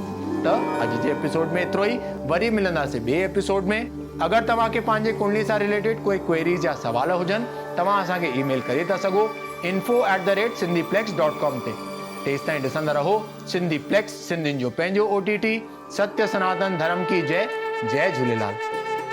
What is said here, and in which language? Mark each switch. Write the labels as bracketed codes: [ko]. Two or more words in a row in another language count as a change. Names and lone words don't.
[sd] त अॼु जे एपिसोड में एतिरो ई। वरी मिलंदासीं ॿिए एपिसोड में। अगरि तव्हांखे पंहिंजे कुंडली सां रिलेटेड कोई क्वेरीज या सवाल हुजनि तव्हां असांखे ईमेल करे था सघो info@sindhiplex.com ते। तेसि ताईं ॾिसंदा रहो सिंधी प्लेक्स, सिंधियुनि जो पंहिंजो OTT। [hi] सत्य सनातन धर्म की जय। जय झूलेलाल।